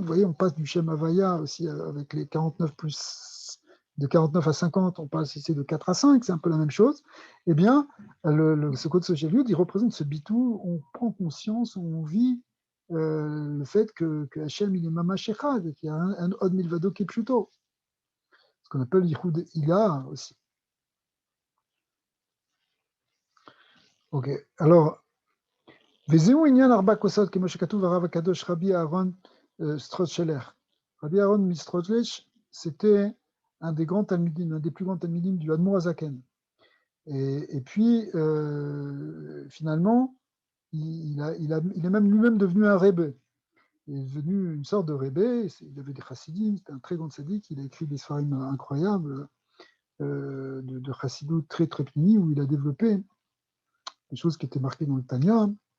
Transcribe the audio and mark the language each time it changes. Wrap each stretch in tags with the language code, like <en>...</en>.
<fr>Vous voyez, on passe du Shem Havaya aussi avec les 49 plus, de 49 à 50, on passe ici de 4 à 5, c'est un peu la même chose. Eh bien, ce Kotso Shel Yud, il représente ce bitou, on prend conscience, on vit le fait que Hachem, il est Mamash Echad, et qu'il y a un Od Milvado qui est Pshuto, ce qu'on appelle Yichud Ila aussi.</fr> <he>Ok, alors, וזהו עניין 4 כוסות, כמו שכתוב הרב הקדוש רבי אהרון סטרודשלר.</he> <fr>Rabbi Aaron Mistrodlech, c'était un des grands talmidim, un des plus grands talmidim du Admor Hazaken. Et puis, finalement, il est même lui-même devenu un rebbe. Il est devenu une sorte de rebbe, il avait des chassidim, c'était un très grand tzaddik, il a écrit des sfarim incroyables, de chassidou très très pnimi, où il a développé des choses qui étaient marquées dans le Tanya.</fr>